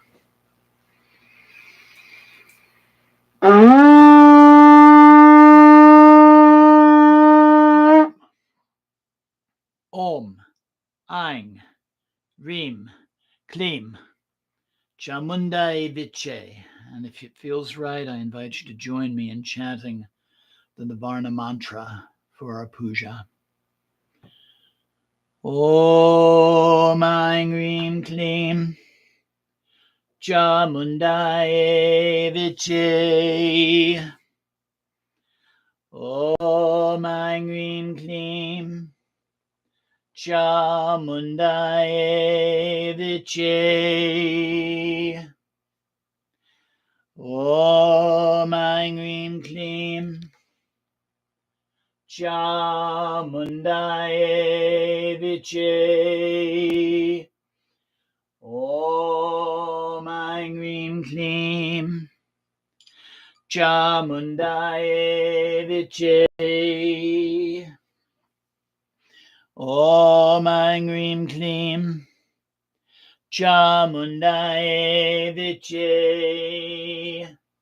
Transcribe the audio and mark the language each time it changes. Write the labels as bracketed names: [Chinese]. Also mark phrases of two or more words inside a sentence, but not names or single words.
[Sanskrit] Om, Aing, Reem, Kleem, Chamundai Vichye. [English] And if it feels right, I invite you to join me in chanting the Nivarna mantra for our puja. [Sanskrit] Om Aing Reem Kleem Chamundai Vichye. Om Aing Reem Kleem Chamundai Vichye. Om Aing Reem Kleem Chamundaye Viche. Om Aing Rim Klim. Chamundaye Viche. Om Aing Rim Klim. Chamundaye Viche.